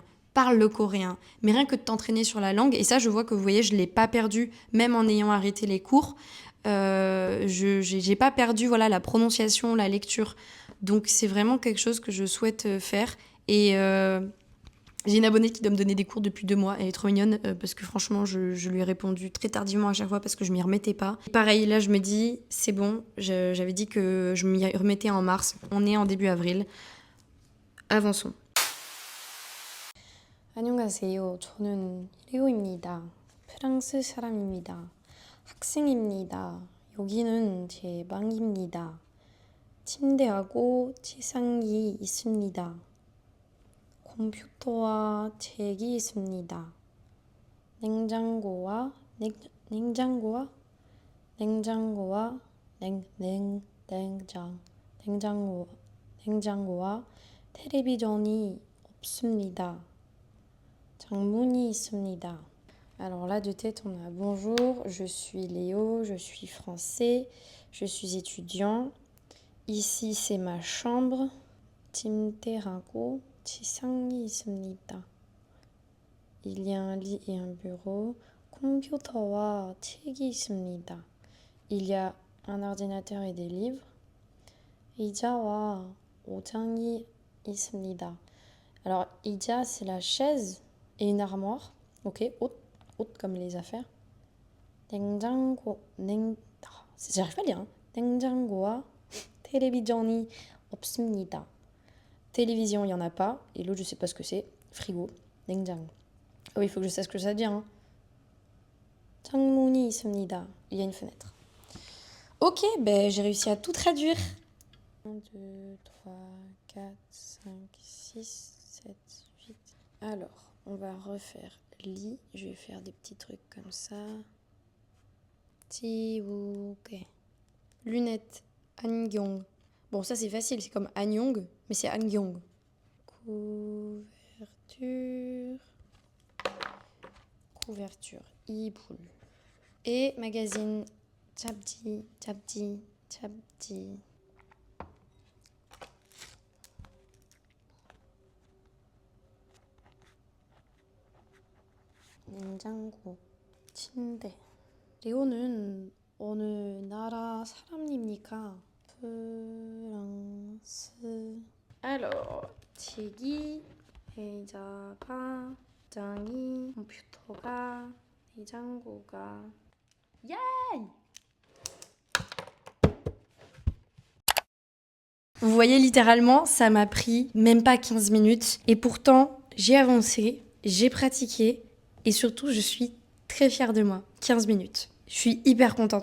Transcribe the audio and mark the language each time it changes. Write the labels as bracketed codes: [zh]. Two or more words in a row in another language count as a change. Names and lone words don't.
[fr] Parle le coréen, mais rien que de t'entraîner sur la langue, et ça je vois que vous voyez, je l'ai pas perdu, même en ayant arrêté les cours, j'ai pas perdu voilà, la prononciation, la lecture, donc c'est vraiment quelque chose que je souhaite faire, et j'ai une abonnée qui doit me donner des cours depuis 2 mois, elle est trop mignonne, parce que franchement je lui ai répondu très tardivement à chaque fois parce que je m'y remettais pas. Et pareil, là je me dis, c'est bon, j'avais dit que je m'y remettais en mars, on est en début avril, avançons. [ko] 안녕하세요. 저는 리오입니다. 프랑스 사람입니다. 학생입니다. 여기는 제 방입니다. 침대하고 책상이 있습니다. 컴퓨터와 책이 있습니다. 냉장고와 냉장고와 냉장고와 텔레비전이 없습니다. 창문이 있습니다. [fr] Alors là, de tête, on a bonjour, je suis Léo, je suis français, je suis étudiant. Ici, c'est ma chambre. [ko] 침대하고 책상이 있습니다. [fr] Il y a un lit et un bureau. [ko] 컴퓨터와 책이 있습니다. [fr] Il y a un ordinateur et des livres. [ko] 의자와 옷장이 있습니다. [fr] Alors, 의자, c'est la chaise et une armoire. Ok, haute comme les affaires. J'arrive pas à lire. [ko] 냉장고와 télévi전이 없습니다. [fr] Télévision, il n'y en a pas. Et l'autre, je sais pas ce que c'est. Frigo. 냉장. Ah oui, il faut que je sache ce que ça veut dire. Hein. [ko] 창문이 있습니다. [fr] Il y a une fenêtre. Ok, ben j'ai réussi à tout traduire. 1, 2, 3, 4, 5, 6, 7, 8. Alors, on va refaire lit. Je vais faire des petits trucs comme ça. [ko] 지우개. Lunettes. [fr] 안경. Bon, ça c'est facile, c'est comme 안경, mais c'est 안경. Couverture. Couverture. 이불. Et magazine. [ko] 잡지. 냉장고. 침대. 레오는 어느 나라 사람입니까? 프랑스. Alors, 책이, 의자가, 장이, 컴퓨터가, 냉장고가. Yay! [fr] Vous voyez, littéralement, ça m'a pris même pas 15 minutes. Et pourtant, j'ai avancé, j'ai pratiqué. Et surtout, je suis très fière de moi. 15 minutes. Je suis hyper contente.